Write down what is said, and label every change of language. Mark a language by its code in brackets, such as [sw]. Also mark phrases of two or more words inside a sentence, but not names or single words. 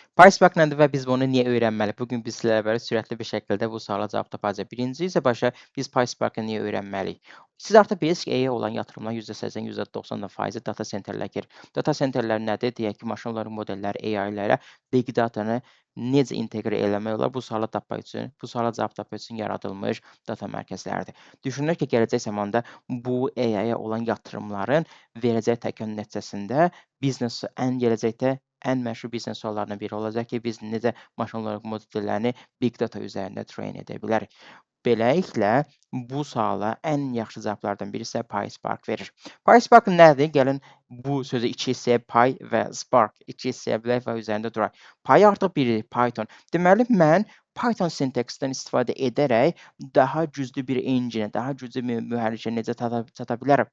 [az] PySpark nədir və biz bunu niyə öyrənməliyik? Bugün biz sizlərlə bərabər sürətli bir şəkildə bu suala cavab tapacağıq. Birinci isə başa biz PySpark-ı niyə öyrənməliyik? Siz artıq bilirsiniz ki, AI-yə olan yatırımlar %80, %90% data centerlərə gedir. Data centerlər nədir? Deyək ki, [en] machine learning [az] modelləri, AI-lərə [en] big data-nı [az] necə inteqrə eləmək olar? Bu suala cavab tapmaq üçün yaradılmış data mərkəzləridir. Düşünürük ki, gələcək zamanda bu AI-yə olan yatırımların verəcək təkan nəticəsində biznes gələcəkdə ən məşhur biznes suallarından biri olacaq ki, biz necə [en] machine learning [az] modellərini [en] big data [az] üzərində train edə bilərik. Beləliklə, bu suala ən yaxşı cavablardan birisi PySpark verir. PySpark nədir? Gəlin bu sözü iki hissəyə Py və Spark iki hissəyə bilək və üzərində duraq. Py artıq biri Python. Deməli, mən Python sintaksindən istifadə edərək daha güclü bir engine, daha güclü bir mühərrikə necə çata bilərəm?